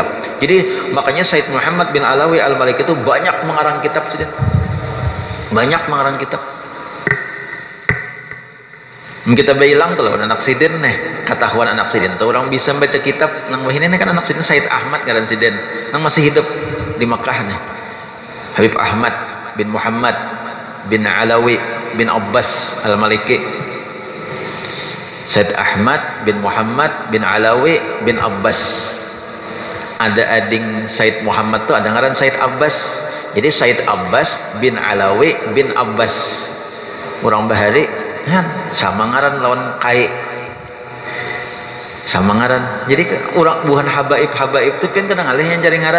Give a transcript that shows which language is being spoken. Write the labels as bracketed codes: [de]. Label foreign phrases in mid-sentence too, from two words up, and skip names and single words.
[bjn] Jadi makanya Said Muhammad bin Alawi Al-Maliki itu banyak mengarang kitab sidin. Banyak mengarang kitab. Kita bilang kalau anak sidin nih, ketahuan anak sidin tuh orang bisa baca kitab nang ini kan anak sidin Said Ahmad ngaran sidin. Nang masih hidup di Makkah nih. Habib Ahmad bin Muhammad bin Alawi bin Abbas Al-Maliki, Said Ahmad bin Muhammad bin Alawi bin Abbas. Ada ading Said Muhammad tuh ada ngaran Said Abbas. Jadi Said Abbas bin Alawi bin Abbas. Orang bahari ya, sama ngaran lawan kai. Sama ngaran. Jadi orang bukan habaib itu kan kadang alih yang cari ngaran.